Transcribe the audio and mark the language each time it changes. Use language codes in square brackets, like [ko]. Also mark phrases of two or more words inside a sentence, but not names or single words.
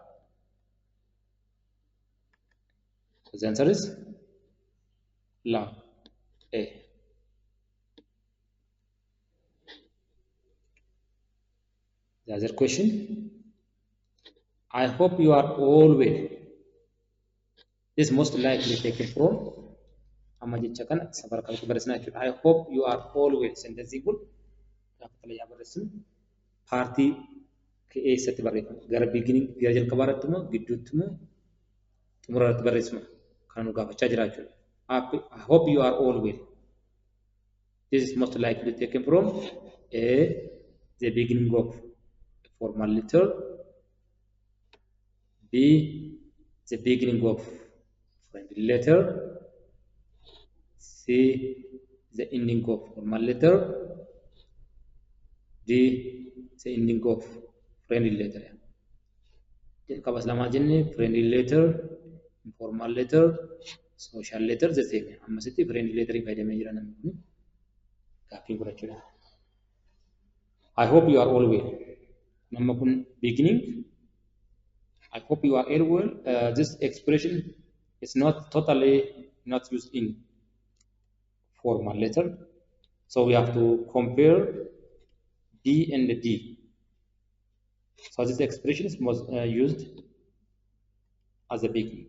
[en] The answer is love. A. The other question. I hope you are all well. This most likely taken from [om] amma jecha kana safara kalatti barreessina jechuudha. [en] I hope you are all well. [om] Sentensiin kun gaafa xalayaa barreessinu paartii keessatti barreeffama. Gara beginning gara jalqabaa irratti immoo gidduutti immoo xumura irratti barreessinu kan nu gaafachaa jira jechuudha. [en] I hope you are all well. This is most likely taken from A, the beginning of a formal letter, B, the beginning of friendly letter, C, the ending of formal letter, D, the ending of friendly letter. [om] Jalqabas lamaa jenne [en] friendly letter, informal letter, social letter the same. [om] Ammasitti [en] friendly letter [om] fayyadamee jira namni kun gaaffii godhachuudha. [en] I hope you are all well. [om] Nama kun beginning. [en] I hope you are all well. This expression is not totally not used in formal letter. So we have to compare D and the D. So this expression is most used as a beginning.